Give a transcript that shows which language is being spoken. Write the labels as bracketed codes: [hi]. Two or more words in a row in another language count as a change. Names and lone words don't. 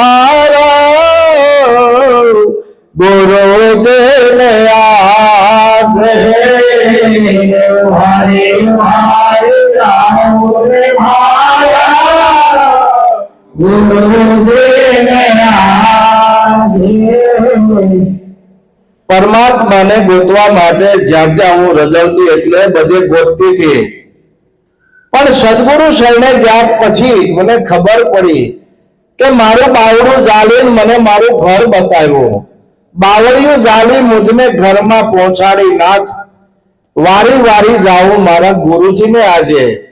[gu] મારા ગુરુજીને આજે, વારી વારી જાઓ રે મારા ગુરુજીને આજે. પરમાત્માને ગોતવા માટે જ્યાં જ્યાં હું રજળતી એટલે બધે ગોતતી હતી, પણ સદગુરુ શરણે ગયા પછી મને ખબર પડી કે મારું બાવડું જાળીને મને મારું ઘર બતાવ્યું, બાવળિયું જાળી મુજને ઘરમાં પહોંચાડી નાથ, વારી વારી જાઉં મારા ગુરુજીને આજે.